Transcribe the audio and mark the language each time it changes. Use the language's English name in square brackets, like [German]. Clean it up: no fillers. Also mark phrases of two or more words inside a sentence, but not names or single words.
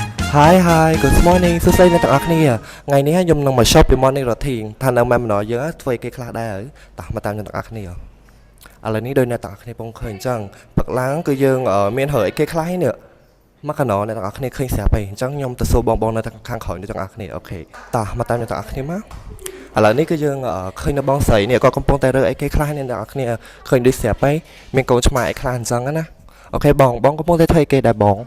[English] Hi hi good morning [Khmer] សួស្តីអ្នកទាំងអស់គ្នាថ្ងៃនេះខ្ញុំនឹងមក shop ពី [English] morning routine [Khmer] ថានៅម៉ែម្ដងយើងធ្វើអីគេខ្លះដែរតោះមកតាមអ្នកទាំងអស់គ្នាឥឡូវនេះដូចអ្នកទាំងអស់គ្នាពងឃើញអញ្ចឹងព្រឹកឡើងគឺយើងមានរើអីគេខ្លះនេះមកកណោអ្នកទាំងអស់គ្នាឃើញស្រាប់ហើយអញ្ចឹងខ្ញុំទៅសួរបងនៅខាងក្រោយអ្នកទាំងអស់គ្នាអូខេតោះមកតាមអ្នកទាំងអស់គ្នាមកឥឡូវនេះគឺយើងឃើញនៅបងស្រីនេះក៏កំពុងតែរើអីគេខ្លះអ្នកទាំងអស់គ្នាឃើញដូចស្រាប់ហើយមានកូនឆ្មាអីខ្លះអញ្ចឹងណាអូខេបងកំពុងតែធ្វើអីគេដែរបង